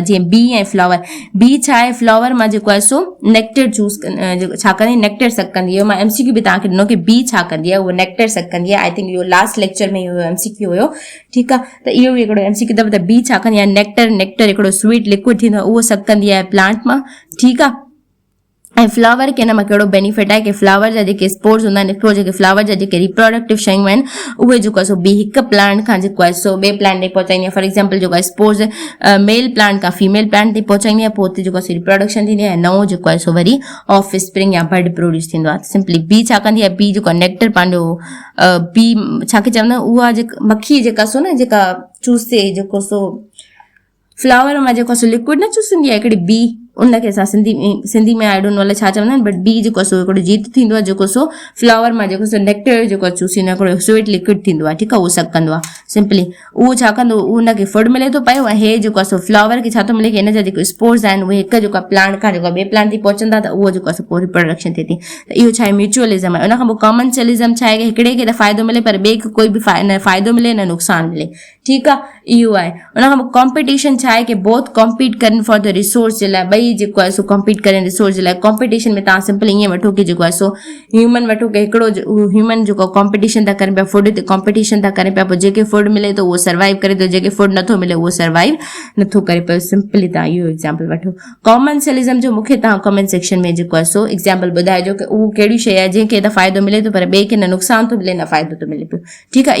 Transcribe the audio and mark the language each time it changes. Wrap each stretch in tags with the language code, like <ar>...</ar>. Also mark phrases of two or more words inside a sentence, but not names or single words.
<sd>जीअं बी ऐं फ्लावर, बी छा आहे, फ्लावर मां जेको आहे सो</sd> <en>nectar choose</en> <sd>छा कंदी,</sd> <en>nectar suck</en> <sd>कंदी आहे। मां MCQ बि तव्हांखे ॾिनो कि बी छा कंदी आहे, उहा</sd> <en>nectar suck</en> <sd>कंदी आहे।</sd> <en>I think</en> <sd>इहो</sd> <en>last lecture</en> <sd>में इहो MCQ हुयो, ठीकु आहे। त इहो बि हिकिड़ो MCQ अथव, त बी छा कंदी आहे, नेक्टर हिकिड़ो</sd> <en>sweet liquid</en> <sd>थींदो आहे, उहो सक कंदी आहे प्लांट मां, ठीकु आहे। ऐं फ्लावर खे हिन मां कहिड़ो बेनिफिट आहे कि फ्लावर जा जेके स्पोर्स हूंदा आहिनि, स्पोर जेके फ्लावर जा जेके रिप्रोडक्टिव शयूं आहिनि, उहे जेको आहे ॿी हिकु प्लांट खां जेको आहे ॿिए प्लांट ते पहुचाईंदी आहे।</sd> <en>for example</en> <sd>जेको आहे</sd> <en>spores male plant</en> <sd>खां</sd> <en>female plant</en> <sd>ते पहुचाईंदी आहे, पोइ हुते जेको आहे रिप्रोडक्शन थींदी आहे, ऐं नओं जेको आहे वरी</sd> <en>off spring</en> <sd>या</sd> <en>bird produce</en> <sd>थींदो आहे। सिंपली बी छा कंदी आहे, बी जेको नेक्टर पंहिंजो बी छा खे चवंदा आहियूं, उहा जेका मक्खी जेका न जेका चूसे जेको फ्लावर मां जेको लिक्विड न चूसंदी आहे हिकिड़ी बी, उनखे असां सिंधी में</sd> <en>I don't know</en> <sd>छा चवंदा आहिनि,</sd> <en>but bee</en> <sd>जेको हिकिड़ो जीत थींदो आहे, जेको फ्लावर मां जेको नेक्टर जेको चूसींदो आहे, हिकिड़ो</sd> <en>sweet liquid</en> <sd>थींदो आहे, ठीकु आहे। उहो सभु कंदो आहे। सिंपली उहो छा कंदो, उनखे फूड मिले थो पियो, ऐं हे जेको आहे फ्लावर खे छा थो मिले कि हिन जा जेके स्पोर्स आहिनि उहे हिकु जेको आहे प्लांट खां जेको आहे ॿिए प्लांट ते पहुचंदा, त उहो जेको आहे पोइ रिप्रोडक्शन थिए थी। त इहो छा आहे, म्यूचुअलिज़म आहे। उन खां पोइ कॉमनशियलिज़म छा आहे कि हिकिड़े खे त फ़ाइदो मिले पर ॿिए खे कोई बि न फ़ाइदो मिले न नुक़सान मिले, ठीकु आहे। इहो आहे। उन खां पोइ कॉम्पिटिशन छा आहे कि</sd> <en>both compete</en> <sd>करनि</sd> <en>for the resource</en> <sd>जे लाइ, ॿई जेको आहे कॉम्पीट करें रिसोर्स जे लाइ। कॉम्पिटिशन में तव्हां सिंपल ईअं वठो कि जेको आहे ह्यूमन वठो कि हिकिड़ो ह्यूमन जेको कॉम्पिटिशन था करनि पिया, फूड ते कॉम्पिटिशन था करनि पिया, पोइ जेके फूड मिले थो उहो सर्वाइव करे थो, जेके फूड नथो मिले उहो सर्वाइव नथो करे पियो। सिंपली तव्हां इहो एग्जाम्पल वठो। कॉमनशियलिज़म जो मूंखे तव्हां</sd> <en>comment section</en> <sd>में जेको आहे एग्जाम्पल ॿुधाइजो कि उहो कहिड़ी शइ आहे जंहिंखे त फ़ाइदो मिले थो पर ॿिए खे न नुक़सान थो मिले न फ़ाइदो थो मिले पियो, ठीकु आहे।</sd>